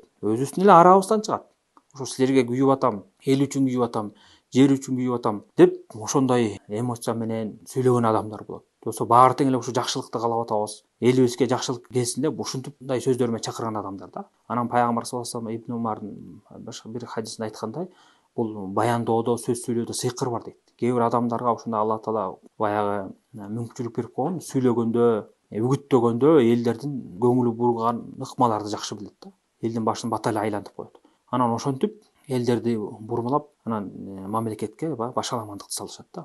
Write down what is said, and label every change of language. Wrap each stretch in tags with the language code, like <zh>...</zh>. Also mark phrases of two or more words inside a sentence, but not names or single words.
<ky>Өзүбүздүн эле арабыздан чыгат. Ошо силерге күйүп атам, эл үчүн күйүп атам, жер үчүн күйүп атам деп ошондой эмоция менен сөйлөгөн адамдар болот. Болсо баары тең эле ушу жакшылыкты каалап атабыз. Элибизге жакшылык келсин деп ушундай сөздөр менен чакырган адамдар да. Анан пайгамбар</ky> <ar>صلى الله عليه وسلم</ar> <ky>Ибн Умардын башка бир хадисинде айткандай, бул баяндоодо, сөз сүйлөөдө сыйкыр бар дейт. Кээ бир адамдарга ошондо Алла таала баягы мүмкүнчүлүк берип койгон, сүйлөгөндө, үгүттөгөндө элдердин көңүлү бурган ыкмаларды жакшы билет да. Элдин башын бата эле айлантып коет. Анан ошентип элдерди бурмалап, анан мамлекетке башаламандыкты салышат да.</ky>